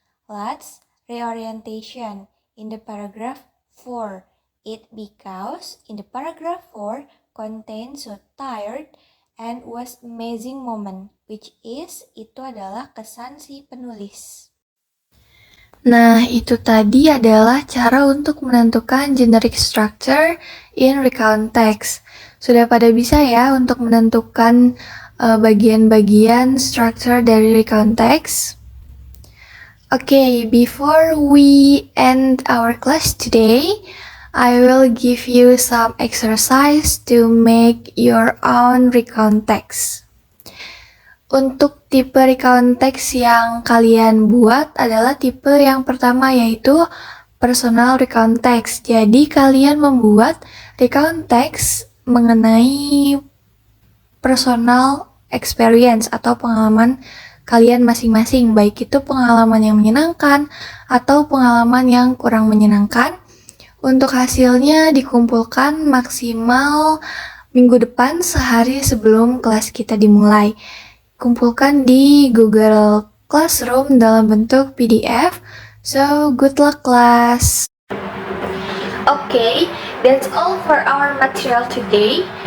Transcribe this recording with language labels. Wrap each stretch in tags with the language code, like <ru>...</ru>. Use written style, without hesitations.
<en>Let's reorientation in the paragraph 4. It because in the paragraph 4 contains so tired and was amazing moment, which is</en> <id>itu adalah kesan si penulis. Nah, itu tadi adalah cara untuk menentukan</id> <en>generic structure in recount text.</en> <id>Sudah pada bisa ya untuk menentukan bagian-bagian structure dari recount text?</id> <en>Okay, before we end our class today, I will give you some exercise to make your own recount text.</en> <id>Untuk tipe recount text yang kalian buat adalah tipe yang pertama, yaitu personal recount text. Jadi kalian membuat recount text mengenai</id> <en>personal experience</en> <id>atau pengalaman kalian masing-masing, baik itu pengalaman yang menyenangkan atau pengalaman yang kurang menyenangkan. Untuk hasilnya dikumpulkan maksimal minggu depan sehari sebelum kelas kita dimulai. Kumpulkan di Google Classroom dalam bentuk PDF.</id> <en>So, good luck class! Okay, that's all for our material today.</en>